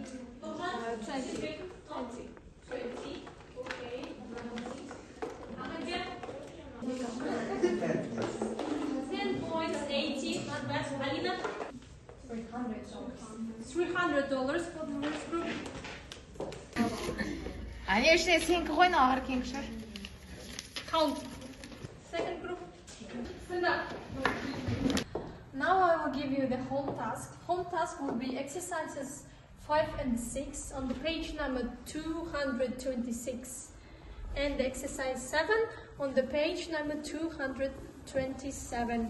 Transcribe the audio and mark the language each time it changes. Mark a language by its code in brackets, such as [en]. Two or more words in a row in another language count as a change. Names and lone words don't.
[en] 20. 20. Okay. 10 points. 80. Not bad. Alina? $300 for the first group. Конечно, сенька қойны ағыр кеңшір. Count. Second group. Stand up. Now I will give you the home task. Home task will be exercises 5 and 6 on the page number 226. And the exercise 7 on the page number 227.